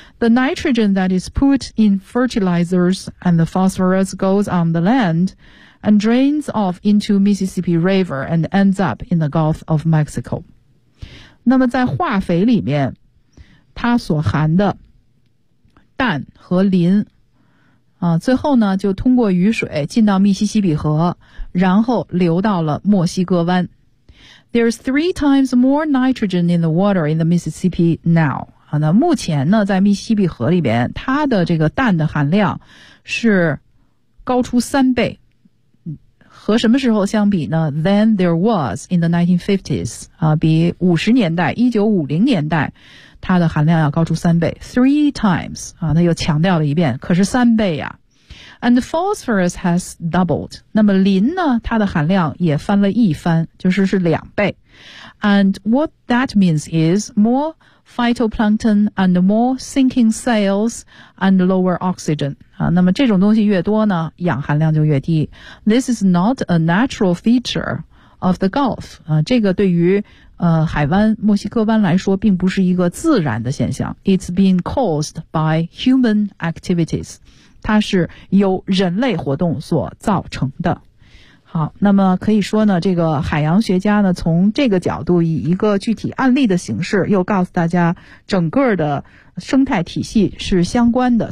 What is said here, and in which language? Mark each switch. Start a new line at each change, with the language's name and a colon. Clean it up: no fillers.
English: The nitrogen that is put in fertilizers and the phosphorus goes on the land and drains off into Mississippi River and ends up in the Gulf of Mexico.
Chinese: 那么在化肥里面它所含的氮和磷啊，最后呢就通过雨水进到密西西比河，然后流到了墨西哥湾。
English: There's three times more nitrogen in the water in the Mississippi now.
Chinese: 那目前呢在密西西比河里边它的这个氮的含量是高出三倍。和什么时候相比呢？
English: Than there was in the 1950s.
Chinese: 比50年代 ,1950 年代它的含量要高出三倍。
English: Three times.
Chinese: 那又强调了一遍，可是三倍呀。
English: And the phosphorus has doubled.
Chinese: 那么磷呢它的含量也翻了一番，就是是两倍。
English: And what that means is more phytoplankton and more sinking cells and lower oxygen.
Chinese: 那么这种东西越多呢氧含量就越低。
English: This is not a natural feature of the Gulf.
Chinese: 这个对于海湾墨西哥湾来说并不是一个自然的现象。
English: It's been caused by human activities.
Chinese: 它是由人类活动所造成的。好，那么可以说呢这个海洋学家呢从这个角度以一个具体案例的形式又告诉大家整个的生态体系是相关的。